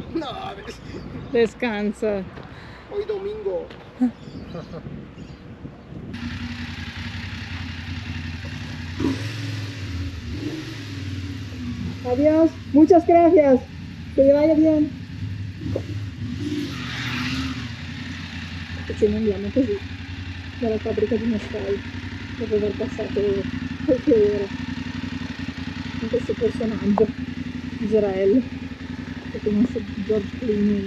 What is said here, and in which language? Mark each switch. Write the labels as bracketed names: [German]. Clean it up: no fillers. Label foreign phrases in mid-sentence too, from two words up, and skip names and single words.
[Spanish] No, descansa. hoy domingo. Adiós, muchas gracias. Que te vaya bien. [Italian] E ce ne andiamo così dalla fabbrica di mescal dopo aver passato qualche ora con questo personaggio, Israele, che conosce George Clooney.